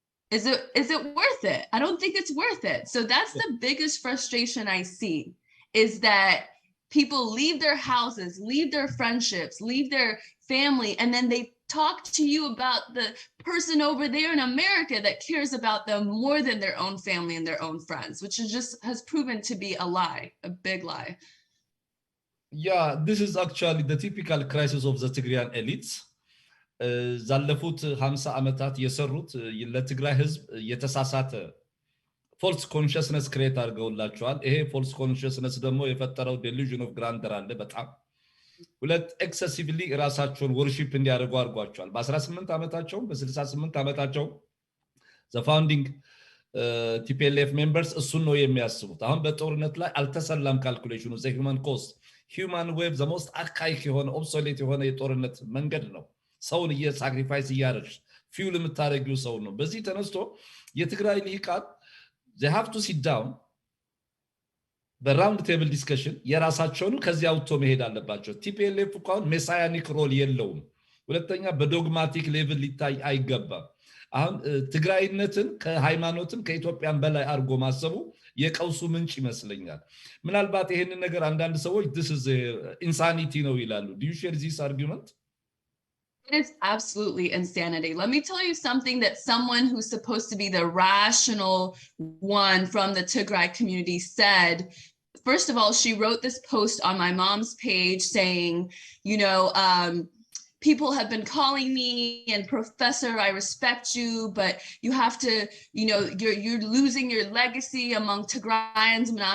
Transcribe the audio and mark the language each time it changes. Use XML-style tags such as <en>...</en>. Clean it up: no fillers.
<en>Is it worth it? I don't think it's worth it. So that's the biggest frustration I see, is that people leave their houses, leave their friendships, leave their family, and then they talk to you about the person over there in America that cares about them more than their own family and their own friends, which has proven to be a lie, a big lie. Yeah, this is actually the typical crisis of the Tigrayan elites.</en> <am>ዛለፉት 50 ዓመታት የሰሩት ለትግራይ ህዝብ የተሳሳተ ፎልስ ኮንሽስነስ ክሬት አድርገውላቸዋል ይሄ ፎልስ ኮንሽስነስ ደግሞ የፈጠረው</am> <en>delusion of grandeur</en> <am>አለ በጣም ሁለት ኤክሰሲቭሊ ራሳቸውን ወርሺፕ እንዲያደርጉ አድርጓቸዋል በ18 ዓመታቸው በ68 ዓመታቸው</am> <en>the founding TPLF members</en> <am>እሱን ነው የሚያስቡት አሁን በጦርነት ላይ አልተሰላም ካልኩሌሽኑ</am> <en>the human cost human wave the most archaic</en> <am>የሆነ obsolete የሆነ የጦርነት መንገድ ነው ሰውን ሳክሪፋይስ ያያርሽ ፊውል የምታረጊው ሰው ነው በዚህ ተነስቶ የትግራይ ልሂቃን</am> <en>they have to sit down the round table discussion</en> <am>የራሳቸውን ከዚያ አውጥቶ መሄድ አለባቸው TPLF እንኳን ሜሳያኒክ ሮል የለውም ሁለተኛ በዶግማቲክ ሌቭል ሊታይ አይገባም። አሁን ትግራይነትን ከሃይማኖትም ከኢትዮጵያም በላይ አርጎ ማሰቡ የቀውሱ ምንጭ ይመስለኛል። ምናልባት ይሄንን ነገር አንዳንድ ሰዎች</am> <en>this is insanity</en> <am>ነው ይላሉ።</am> <en>Do you share this argument? It is absolutely insanity. Let me tell you something that someone who's supposed to be the rational one from the Tigray community said. First of all, she wrote this post on my mom's page saying, you know, people have been calling me and Professor, I respect you, but you have to, you know, you're losing your legacy among Tigrayans.</en>